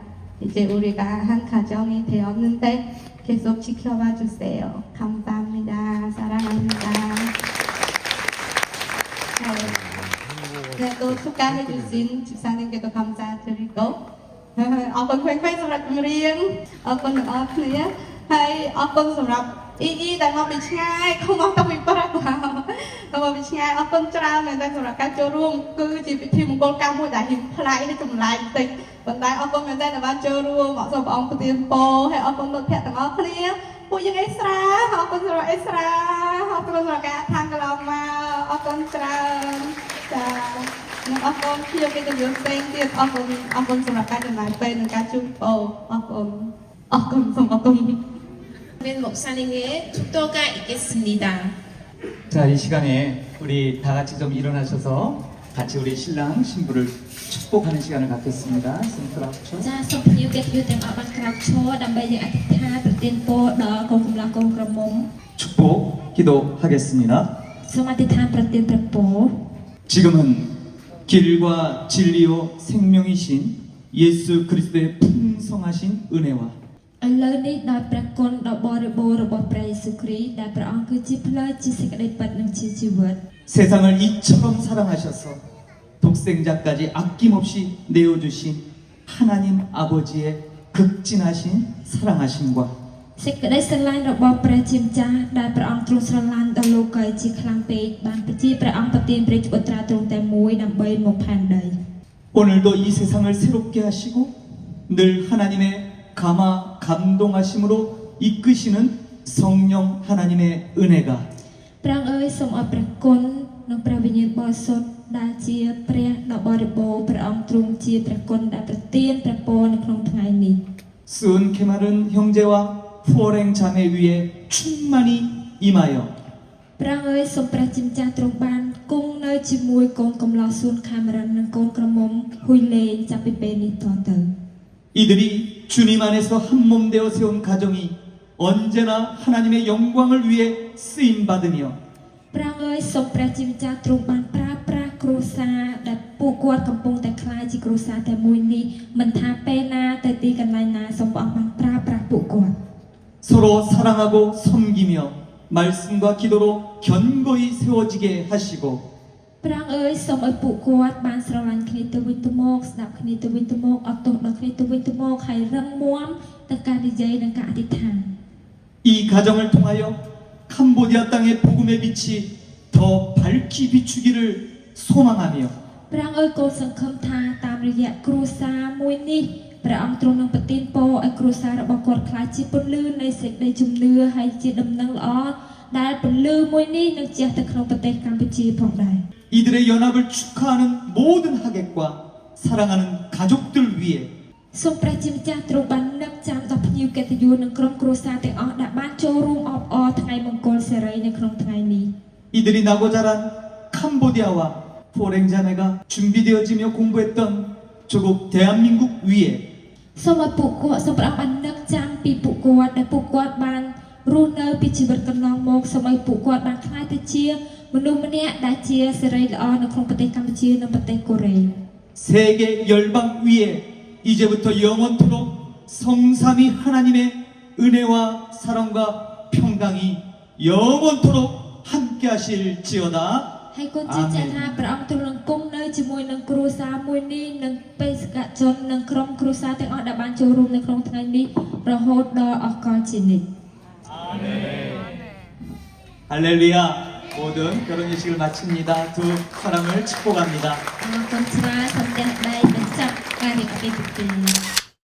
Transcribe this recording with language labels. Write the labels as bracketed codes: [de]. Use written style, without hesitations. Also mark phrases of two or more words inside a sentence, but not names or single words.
[ko] 이제 우리가 한 가정이 되었는데 계속 지켜봐 주세요. 감사합니다. 사랑합니다. 네, 또 축하해주신 집사님께도 감사드리고 어떤 팬팬 [km] សម្រាប់ចម្រៀងអរគុណទាំងអស់គ្នាហើយអរគុណសម្រាប់អ៊ីដែលមកពីឆ្ងាយkhôngមកពីប្រាក់ មកពីឆ្ងាយអរគុណច្រើនមែនតើសម្រាប់ការចូលរួមគឺជាពិធីមង្គលកម្មមួយដែលហ៊ានផ្លែកនិងចម្លែកបន្តិចប៉ុន្តែអរគុណមែនតើដែលបានចូលរួមអរសូមព្រះអង្គប្រទានពរហើយអរគុណមិត្តភក្តិទាំងអស់គ្នាពួកយើងអេស្រាអរគុណសម្រាប់អេស្រាអរគុណសម្រាប់ការខាងកន្លងមកអរគុណច្រើនចានឹងអរគុណខ្ញុំគេទៅយកផ្សេងទៀតអរគុណសម្រាប់ការចំណាយពេលនិងការជួយពរអរគុណសូមអរគុណ [ko] 목사님의 축도가 있겠습니다. 자, 이 시간에 우리 다 같이 좀 일어나셔서 같이 우리 신랑 신부를 축복하는 시간을 갖겠습니다. 손가락쳐. [km] ចាសូមភ្ញៀវកិត្តិយសទាំងអស់បានក្រោកឈរដើម្បីយើងអធិដ្ឋានប្រទានពរដល់កូនកម្លោះកូនក្រមុំ [ko] 축복 기도하겠습니다. [km] សូមអធិដ្ឋានប្រទានព្រះពរ [ko] 지금은 길과 진리요 생명이신 예수 그리스도의 풍성하신 은혜와 [km] ឥឡូវនេះដោយព្រះគុណដ៏បរិបូរណ៍របស់ព្រះយេស៊ូវគ្រីស្ទដែលព្រះអង្គគឺជាផ្លូវជាសេចក្តីពិតនិងជាជីវិត [ko] 세상을 이처럼 사랑하셔서 독생자까지 아낌없이 내어주신 하나님 아버지의 극진하신 사랑하심과 [km] សេចក្តីស្រឡាញ់របស់ព្រះជាម្ចាស់ដែលព្រះអង្គទ្រង់ស្រឡាញ់ដល់លោកឲ្យជាខ្លាំងពេកបានប្រជាព្រះអង្គប្រទានព្រះបុត្រាទ្រង់តែមួយដើម្បីមកផែនដី [ko] 오늘도 이 세상을 새롭게 하시고 늘 하나님의 감화 감동하심으로 이끄시는 성령 하나님의 은혜가 [km] ព្រះអង្គអើយសូមអរព្រះគុណនិងព្រះវិញ្ញាណបរិសុទ្ធដែលជាព្រះដ៏បរិបូរណ៍ព្រះអង្គទ្រង់ជាព្រះគុណដែលប្រទានព្រះពរនៅក្នុងថ្ងៃនេះ [ko] 수은 캐마른 형제와 푸어랭 자매 위에 충만히 임하여 [km] ព្រះអង្គអើយសូមព្រះជាម្ចាស់ទ្រង់បានគង់នៅជាមួយកូនកំឡោះសួនខាមេរិននិងកូនក្រមុំហ៊ុយលេងចាប់ពីពេលនេះតទៅ [ko] 이들이 주님 안에서 한 몸 되어 세운 가정이 언제나 하나님의 영광을 위해 쓰임 받으며 [km] ព្រះអង្គអើយសូមព្រះជាម្ចាស់ទ្រង់បានប្រើប្រាស់គ្រួសារដែលពួកគាត់កំពុងតែក្លាយជាគ្រួសារតែមួយនេះមិនថាពេលណាទៅទីកន្លែងណាសូមព្រះអង្គបានប្រើប្រាស់ពួកគាត់ [ko] 서로 사랑하고 섬기며 말씀과 기도로 견고히 세워지게 하시고 [km] ព្រះអង្គអើយសូមឲ្យពួកគាត់បានស្រឡាញ់គ្នាទៅវិញទៅមកស្ដាប់គ្នាទៅវិញទៅមកអត់ទោសដល់គ្នាទៅវិញទៅមកហើយរឹងមាំទាំងការនិយាយនិងការអធិដ្ឋាន [ko] 이 가정을 통하여 캄보디아 땅의 복음의 빛이 더 밝히 비추기를 소망하며 [km] ព្រះអង្គអើយកូនសង្ឃឹមថាតាមរយៈគ្រួសារមួយនេះព្រះអង្គទ្រង់នឹងប្រទានពរឲ្យគ្រួសាររបស់គាត់ក្លាយជាពន្លឺនៃសេចក្តីជំនឿហើយជាដំណឹងល្អដែលពន្លឺមួយនេះនឹងជះទៅក្នុងប្រទេសកម្ពុជាផងដែរ [ko] 이들의 연합을 축하하는 모든 하객과 사랑하는 가족들 위해 [km] សូមព្រះជាម្ចាស់ទ្រង់បាននឹកចាំដល់ភ្ញៀវកិត្តិយសនិងក្រុមគ្រួសារទាំងអស់ដែលបានចូលរួមអបអរថ្ងៃមង្គលសេរីនៅក្នុងថ្ងៃនេះ [ko] 이들이 나고 자란 캄보디아와 포랭자매가 준비되어지며 공부했던 조국 대한민국 위에 [km] សូមឲ្យពួកគាត់សូមព្រះអង្គបាននឹកចាំពីពួកគាត់ដែលពួកគាត់បានរស់នៅពីជីវិតកន្លងមកសូមឲ្យពួកគាត់បានក្លាយទៅជាមនុស្សម្នាក់ដែលជាសេរីល្អនៅក្នុងប្រទេសកម្ពុជានិងប្រទេសកូរ៉េ [ko] 세계 열방 위에 이제부터 영원토록 성삼위 하나님의 은혜와 사랑과 평강이 영원토록 함께 하실지어다. [km] ហើយគុណជាចាស់ថាព្រះអង្គទ្រង់នឹងគង់នៅជាមួយនឹងគ្រួសារមួយនេះនិងបេសកជននិងក្រុមគ្រួសារទាំងអស់ដែលបានចូលរួមនៅក្នុងថ្ងៃនេះរហូតដល់អស់កលជានិច្ច [ko] 할렐루야. 모든 결혼 예식을 마칩니다. 두 사람을 축복합니다. [km] អរគុណច្រើនសូមទាំងដៃបញ្ចប់ការរៀបការពិធី